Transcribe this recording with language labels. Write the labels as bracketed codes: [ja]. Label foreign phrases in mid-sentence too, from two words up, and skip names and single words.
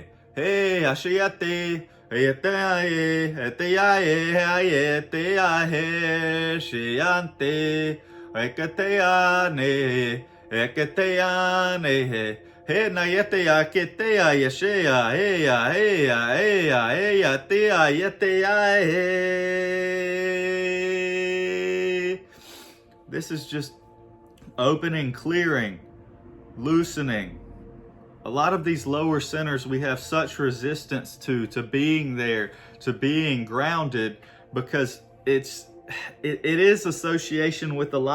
[en] He, Asheate, Eteae, Eteae, Ayeteahe, Shiante, Eketeane, Eketeane, he na yetea ketea yeshea, ea, ea, ea, ea, tea, yetea, he. This is just opening, clearing, loosening. A lot of these lower centers we have such resistance to being there, to being grounded, because it is association with a